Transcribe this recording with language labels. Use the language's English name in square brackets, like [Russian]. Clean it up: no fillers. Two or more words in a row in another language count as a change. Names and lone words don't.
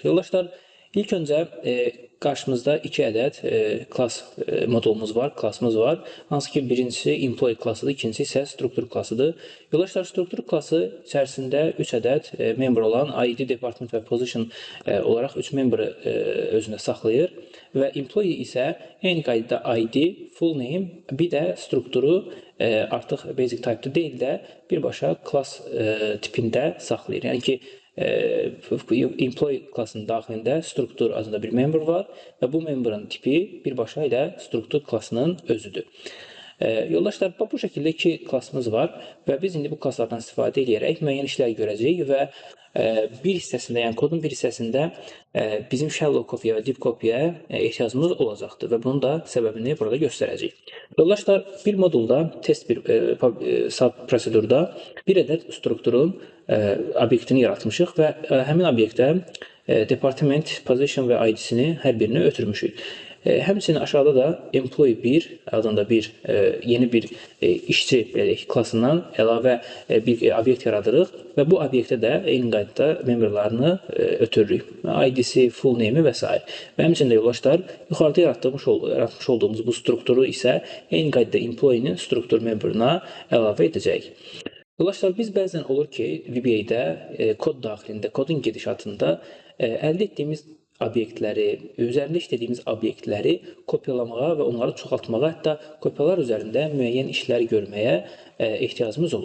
[Azerbaijani] Yoldaşlar, ilk öncə qarşımızda 2 ədəd class modulumuz var, klassımız var. Hansı ki birincisi employee klassıdır, ikincisi isə struktur klassıdır. Yoldaşlar, struktur klası içərisində 3 ədəd member olan ID, department və position olaraq 3 memberi özündə saxlayır və employee isə eyni qaydada ID, [English] full name, [Azerbaijani] bir də strukturu artıq [English] basic type- [Azerbaijani] da deyil də birbaşa class tipində saxlayır. Yəni ki, employee klassının daxilində struktur adında bir member var və bu memberin tipi birbaşa ilə struktur klassının özüdür. Yoldaşlar, bu şəkildə 2 klassımız var və biz indi bu klasslardan istifadə edərək müəyyən işlər görəcəyik və bir hissəsində, yəni kodun bir hissəsində bizim [English] shallow copy- [Azerbaijani] yə və [English] deep copy- [Azerbaijani] yə ehtiyacımız olacaqdır və bunun da səbəbini burada göstərəcəyik. Yoldaşlar, bir modulda, test bir sub prosedurda bir ədəd strukturun obyektini yaratmışıq və həmin obyektə department, position və ID-sini hər birini ötürmüşük. Həmçinin aşağıda da employee 1 adında yeni bir işçi klassından əlavə bir obyekt yaradırıq və bu obyektə də eyni qaydada memberlarını ötürürük. ID-si, [English] full name- [Azerbaijani] i və s. Və həmçinin də yoldaşlar, yuxarıda yaratmış olduğumuz bu strukturu isə eyni qaydada employee-nin struktur memberına əlavə edəcəyik. Yoldaşlar, biz bəzən olur ki, VBA-də kod daxilində, kodun gedişatında əldə etdiyimiz obyektləri, üzərində işlədiyimiz obyektləri kopyalamağa və onları çoxaltmağa, hətta kopyalar üzərində müəyyən işlər görməyə ehtiyacımız olur.